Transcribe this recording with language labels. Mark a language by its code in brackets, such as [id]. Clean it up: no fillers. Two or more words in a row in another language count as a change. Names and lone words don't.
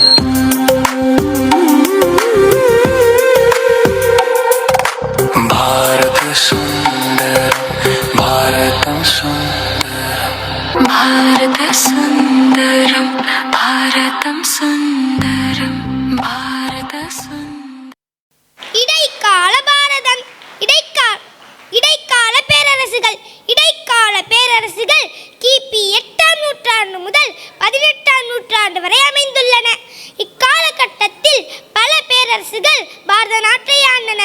[sa] भारत सुन्दरं भारतं सुन्दरं भारत सुन्दरं भारतं सुन्दरं भारत सुन्दरं [ta] இடைக்கால பாரதம் இடைக்கால பேரரசுகள் கிபி 8ஆம் நூற்றாண்டு முதல் 18ஆம் நூற்றாண்டு வரை அமைந்துள்ளன. இக்காலகட்டத்தில் பல பேரரசுகள் பாரத நாட்டை ஆண்டன.